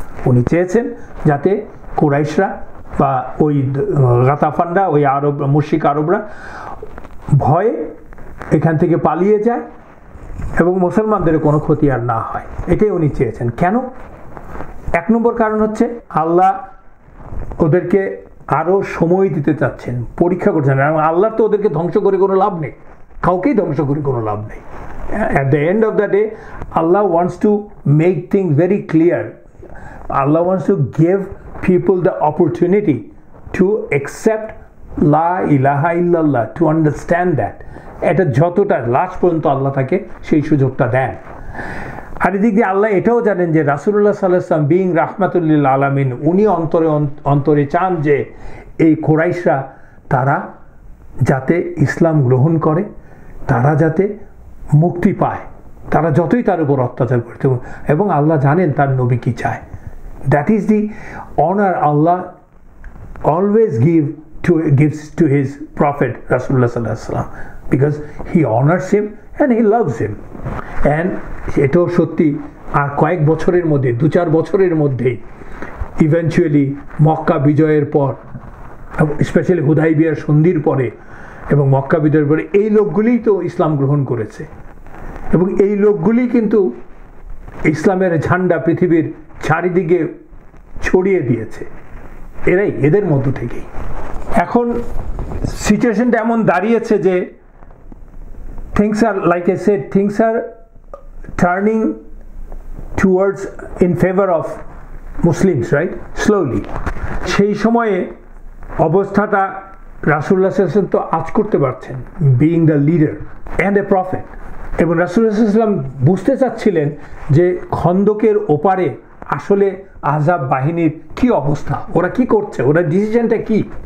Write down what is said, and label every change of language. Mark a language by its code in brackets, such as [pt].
[bn] উনি চেয়েছেন যাতে কুরাইশরা বা ওই গাতাফানরা, ওই আরব মুশরিক আরবরা ভয়ে এখান থেকে পালিয়ে যায় এবং মুসলমানদের কোনো ক্ষতি আর না হয়, এটাই উনি চেয়েছেন। কেন? এক নম্বর কারণ হচ্ছে আল্লাহ ওদেরকে আরও সময় দিতে চাচ্ছেন, পরীক্ষা করছেন। এবং আল্লাহর তো ওদেরকে ধ্বংস করে কোনো লাভ নেই, কাউকেই ধ্বংস করে কোনো লাভ নেই। [en] At the end of the day, Allah wants to make things very clear. Allah wants to give people the opportunity to accept La ilaha illallah, to understand that. [bn] এটা যতটা লাস্ট পর্যন্ত আল্লাহ তাকে সেই সুযোগটা দেন। আর এদিক দিয়ে আল্লাহ এটাও জানেন যে রাসূলুল্লাহ সাল্লাল্লাহু আলাইহি ওয়াসাল্লাম বিং রাহমাতুল লিল আলামিন, উনি অন্তরে অন্তরে চান যে এই কুরাইশরা তারা যাতে ইসলাম গ্রহণ করে, তারা যাতে মুক্তি পায়, তারা যতই তার উপর অত্যাচার করতে, এবং আল্লাহ জানেন তার নবী কি চায়। [en] That is the honour Allah always gives to his prophet Rasulullah sallallahu alaihi wasallam, because he honors him and he loves him. [bn] and এটাও সত্যি, আর কয়েক বছরের মধ্যে, 2-4 বছরের মধ্যেই ইভেনচুয়ালি মক্কা বিজয়ের পর, স্পেশালি হুদাইবিয়ার সন্ধির পরে এবং মক্কা বিজয়ের পরে এই লোকগুলিই তো ইসলাম গ্রহণ করেছে, এবং এই লোকগুলি কিন্তু ইসলামের ঝান্ডা পৃথিবীর চারিদিকে ছড়িয়ে দিয়েছে, এদের মধ্য থেকেই। এখন সিচুয়েশনটা এমন দাঁড়িয়েছে যে [en] things are, like I said, things are turning towards in favor of Muslims, right? Slowly. [bn] সেই সময়ে অবস্থাটা রাসূলুল্লাহ সাল্লাল্লাহু আলাইহি ওয়াসাল্লাম তো আজ করতে পারছেন, [en] Being the leader and a prophet. [bn] এবং রাসূলুল্লাহ সাল্লাল্লাহু আলাইহি ওয়াসাল্লাম বুঝতে চাচ্ছিলেন যে খন্দকের ওপারে আসলে আহজাব বাহিনীর কি অবস্থা, ওরা কি করছে, ওরা ডিসিশনটা কি।